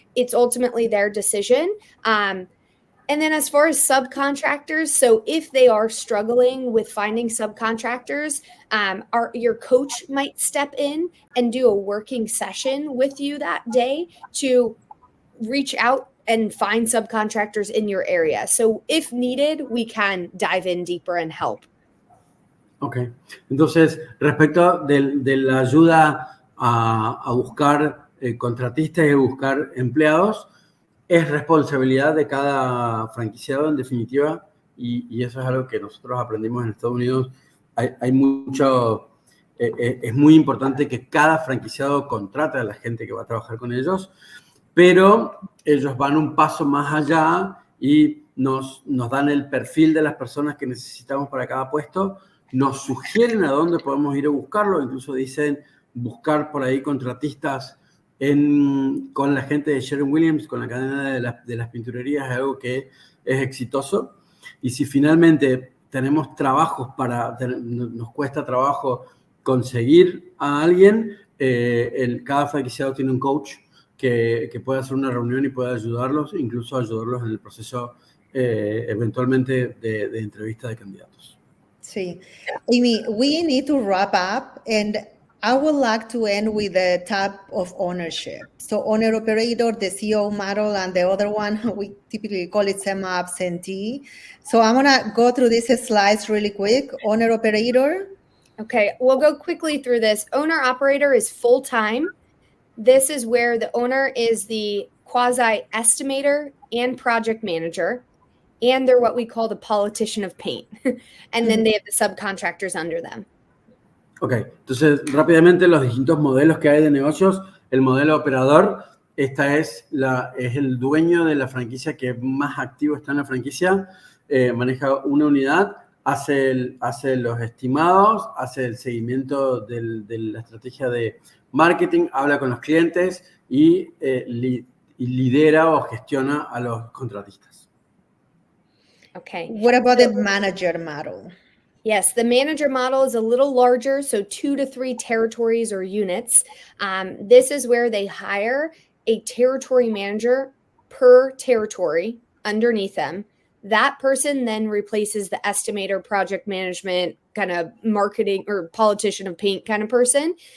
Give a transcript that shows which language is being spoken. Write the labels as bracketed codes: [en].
[en] It's ultimately their decision. And then as far as subcontractors, so if they are struggling with finding subcontractors, your coach might step in and do a working session with you that day to reach out and find subcontractors in your area. So if needed, we can dive in deeper and help. [es] Ok, entonces respecto de la ayuda a buscar contratistas y a buscar empleados, es responsabilidad de cada franquiciado en definitiva, y eso es algo que nosotros aprendimos en Estados Unidos. Hay mucho, es muy importante que cada franquiciado contrate a la gente que va a trabajar con ellos, pero ellos van un paso más allá y nos dan el perfil de las personas que necesitamos para cada puesto. Nos sugieren a dónde podemos ir a buscarlo, incluso dicen buscar por ahí contratistas con la gente de Sherwin-Williams, con la cadena de las pinturerías, es algo que es exitoso. Y si finalmente tenemos trabajos nos cuesta trabajo conseguir a alguien, cada franquiciado tiene un coach que puede hacer una reunión y puede ayudarlos, incluso ayudarlos en el proceso eventualmente de entrevista de candidatos. Sí. [en] Amy, we need to wrap up, and I would like to end with the type of ownership. So owner operator, the CEO model, and the other one, we typically call it semi-absentee. So I'm going to go through these slides really quick. Owner operator. Okay, we'll go quickly through this. Owner operator is full-time. This is where the owner is the quasi-estimator and project manager. And they're what we call the politician of paint. And then they have the subcontractors under them. [es] Ok, entonces rápidamente los distintos modelos que hay de negocios. El modelo operador, es el dueño de la franquicia que más activo está en la franquicia, maneja una unidad, hace los estimados, hace el seguimiento de la estrategia de marketing, habla con los clientes y lidera o gestiona a los contratistas. [en] Okay. What about the manager model? Yes, the manager model is a little larger, so 2 to 3 territories or units. This is where they hire a territory manager per territory underneath them. That person then replaces the estimator, project management, kind of marketing or politician of paint kind of person.